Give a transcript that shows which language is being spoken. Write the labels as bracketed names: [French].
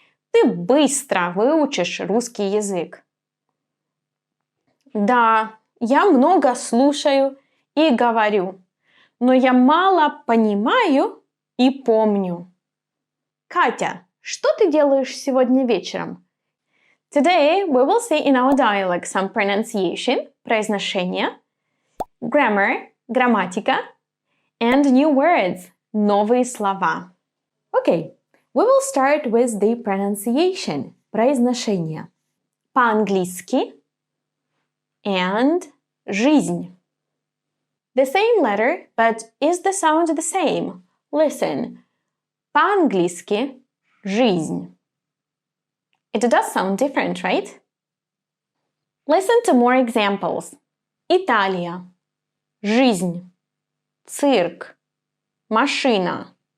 [Russian] Ты быстро выучишь русский язык. Да, я много слушаю и говорю, но я мало понимаю и помню. Катя, что ты делаешь сегодня вечером? [English] Today we will see in our dialogue some pronunciation, произношение, grammar, грамматика, and new words, новые слова. Okay, we will start with the pronunciation, произношение. [Russian] По-английски and жизнь. [English] The same letter, but is the sound the same? [Russian] Listen. По-английски жизнь. [English] It does sound different, right? Listen to more examples. Италия. Жизнь. Цирк. Машина.